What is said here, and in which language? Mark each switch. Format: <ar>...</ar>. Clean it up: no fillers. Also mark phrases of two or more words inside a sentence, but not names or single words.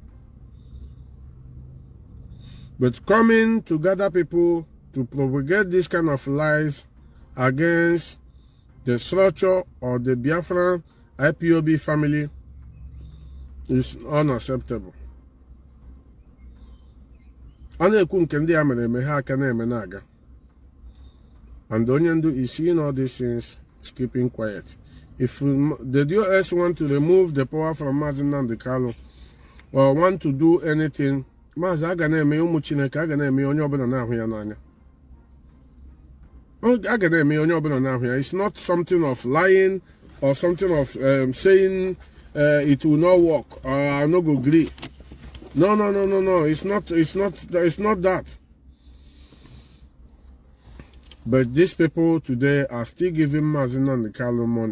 <en>But coming to gather people to propagate this kind of lies against the structure of the Biafra IPOB family is unacceptable. And</en> <ig>onye ndu</ig> <en>is seeing all these things, is keeping quiet. If the DOS want to remove the power from Maazị Nnamdi Kanu or want to do anything,</en> <ig>Maazị aga na-eme ụmụ Chineke aga na-eme onye ọbụla na-ahụ ya n'anya. Aga na-eme onye ọbụla na-ahụ ya.</ig> <en>It's not something of lying or something of saying it will not work or I'll not go agree. No. It's not that. But these people today are still giving Maazị Nnamdi Kanu money.</en>